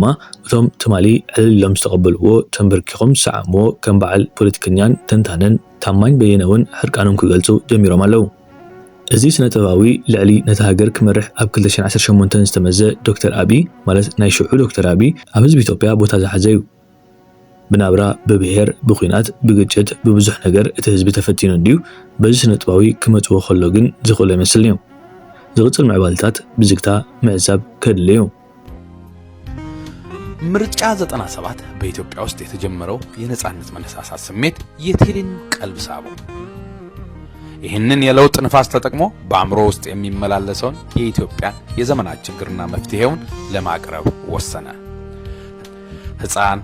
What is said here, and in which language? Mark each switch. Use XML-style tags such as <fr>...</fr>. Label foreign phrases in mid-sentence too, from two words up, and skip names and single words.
<ti>እቶም ትማሊ ዕልሎም ዝተቐበልዎ ተንበርኪኾም ሰዓምዎ ከም በዓል ፖለቲከኛን ተንታነን ታማኝ በየነውን ሕርቃኖም ክገልጹ ጀሚሮም ኣለዉ እዚ ስነ-ጥበባዊ ልዕሊ ነታ ሃገር ክመርሕ ኣብ 2018 ዝተመዘ ዶክተር አብይ ማለት ናይ ሽዑ ዶክተር አብይ ኣብ ህዝቢ ኢትዮጵያ ቦታ ዝሓዘ እዩ ብናብራ ብብሔር ብኹናት ብግጭት ብብዙሕ ነገር እቲ ህዝቢ ተፈቲኑ እንድዩ በዚ ስነ-ጥበባዊ ክመጽዎ ከሎ ግን ዝኽእሉ ይመስልኒ ዝቕጽል ምዕባልታት ብዝግታ ምዕዛብ ከድልዩ</ti> <am>ምርጫ 97 በኢትዮጵያ ውስጥ የተጀመረው የነጻነት መነሳሳት ስሜት የቴዲን ቀልብ ሳቡ ይህንን የለውጥ ንፋስ ተጠቅሞ በአእምሮ ውስጥ የሚመላለሰውን የኢትዮጵያ የዘመናት ችግርና መፍትሄውን ለማቅረብ ወሰነ ህፃን</am>